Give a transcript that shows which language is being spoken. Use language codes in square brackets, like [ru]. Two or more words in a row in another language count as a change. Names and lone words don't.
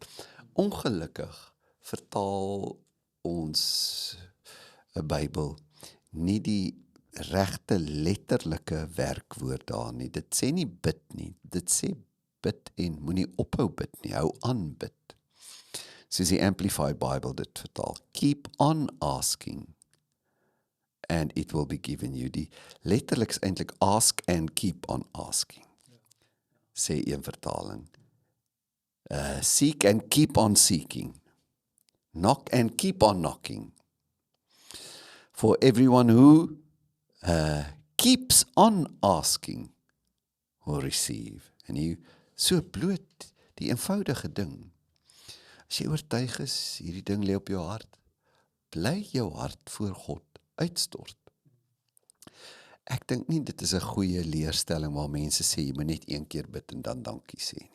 [af] Ongelukkig vertaal ons 'n Bybel nie die regte letterlike werkwoord daar nie. Dit sê nie bid nie, dit sê bid en moenie ophou bid nie, hou aan bid. Soos die Amplified Bible dit vertaal, [en] keep on asking and it will be given you. [af] Die letterlik is eintlik [en] ask and keep on asking, [af] sê een vertaling. [en] Seek and keep on seeking. Knock and keep on knocking. For everyone who keeps on asking will receive. [af] En jy so bloot die eenvoudige ding. As jy oortuig is, hierdie ding lê op jou hart, bly jou hart voor God uitstort. Ek dink nie dit is 'n goeie leerstelling waar mense sê jy moet net een keer bid en dan dankie sê nie.